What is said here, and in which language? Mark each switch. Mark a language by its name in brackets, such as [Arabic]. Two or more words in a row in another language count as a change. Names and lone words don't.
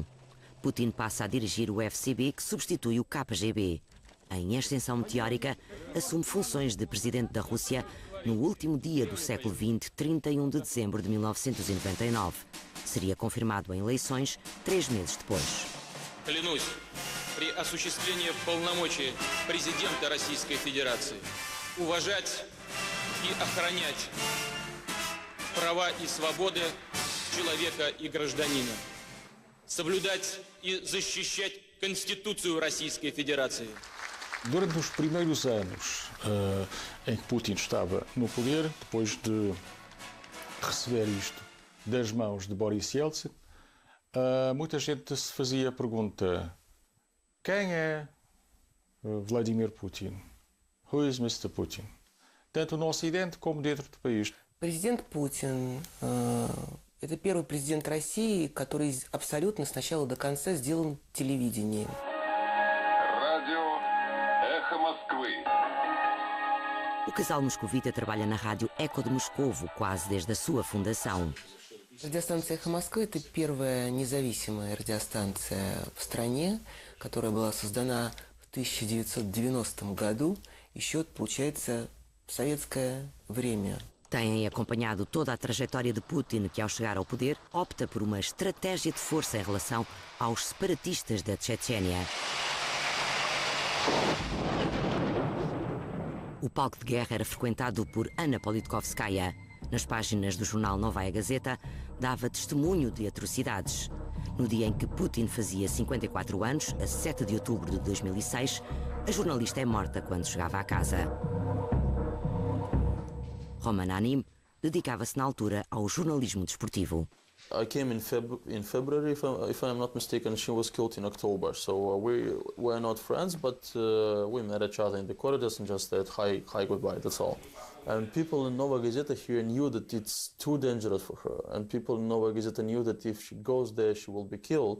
[Portuguese] Putin passa a dirigir o FSB, que substitui o KGB. Em ascensão meteórica, assume funções de presidente da Rússia no último dia do século XX, 31 de dezembro de 1999. Seria confirmado em eleições 3 meses depois. [Russian] Клянусь при осуществлении полномочий президента Российской Федерации уважать и охранять права и свободы человека и гражданина, соблюдать и защищать Конституцию Российской Федерации. [Portuguese] Durante os primeiros anos em que Putin estava no poder, depois de receber isto das mãos de Boris Yeltsin, muita gente se fazia a pergunta: quem é Vladimir Putin? [English] Who is Mr. Putin? [Portuguese] Tanto no Ocidente como dentro do país. [Russian] Президент Путин – это первый президент России, который абсолютно с начала до конца сделан телевидением. Радио «Эхо Москвы». [Portuguese] O casal moscovita trabalha na rádio Eco de Moscovo quase desde a sua fundação. [Russian] Радиостанция «Эхо Москвы» – это первая независимая радиостанция в стране, которая была создана в 1990 году, еще, получается, в советское время. [Portuguese] Têm acompanhado toda a trajetória de Putin, que ao chegar ao poder opta por uma estratégia de força em relação aos separatistas da Chechênia. O palco de guerra era frequentado por Anna Politkovskaya. Nas páginas do jornal Novaya Gazeta, dava testemunho de atrocidades. No dia em que Putin fazia 54 anos, a 7 de outubro de 2006, a jornalista é morta quando chegava à casa. Roman Anim dedicava-se na altura ao jornalismo desportivo. [English] I came in February, if I'm not mistaken. She was killed in October. So we were not friends, but we met each other in the corridors and just said hi, goodbye. That's all. And people in Novaya Gazeta here knew that it's too dangerous for her. And people in Novaya Gazeta knew that if she goes there, she will be killed.